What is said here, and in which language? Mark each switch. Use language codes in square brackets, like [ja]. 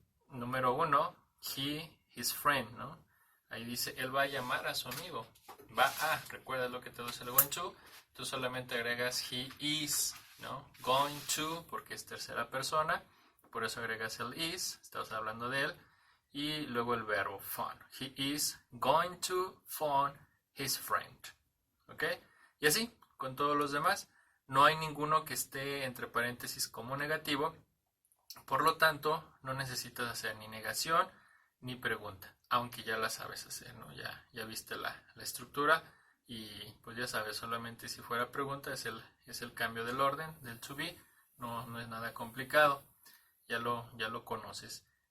[es] Número 1, [en] his friend, [es] ¿no? Ahí dice, él va a llamar a su amigo, va a, recuerda lo que te dice el going to, tú solamente agregas [en] he is, [es] ¿no? Going to, porque es tercera persona, por eso agregas el is, estás hablando de él, y luego el verbo phone. [en] He is going to phone his friend. [es] ¿Ok? Y así, con todos los demás, no hay ninguno que esté entre paréntesis como negativo, por lo tanto, no necesitas hacer ni negación ni pregunta, aunque ya la sabes hacer, ¿no? Ya viste la estructura. Y pues ya sabes, solamente si fuera pregunta es el cambio del orden del to be, no es nada complicado, ya lo conoces.